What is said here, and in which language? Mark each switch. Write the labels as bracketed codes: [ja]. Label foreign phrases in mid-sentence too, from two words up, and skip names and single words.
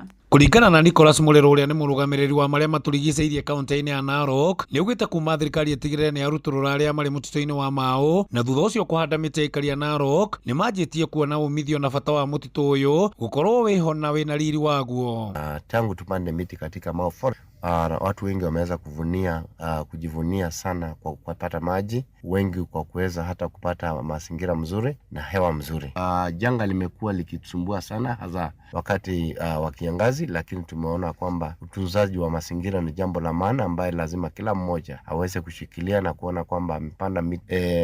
[ki] Kuringana na Nicholas Mulero uria ni murugamiriri wa maria maturigiceirie kaunti-ini ya Narok, ni ugite kuma thirikari itigirire ni aruturura aria mari mutito-ini wa Mau na thutha ucio kuhanda miti ikari ya Narok ni manjitie kuona umithio na bata wa mutito uyu gukorwo wiho na wina riri waguo. [sw] Tangu tupande miti katika Mau Forest, watu wengi wameweza kujivunia sana kwa kupata maji, wengi kwa kuweza hata kupata mazingira mzuri na hewa mzuri. Janga limekuwa likitusumbua sana hasa wakati wa kiangazi, lakini tumeona kwamba utunzaji wa mazingira ni jambo la maana ambaye lazima kila mmoja aweze kushikilia na kuona kwamba amepanda miti.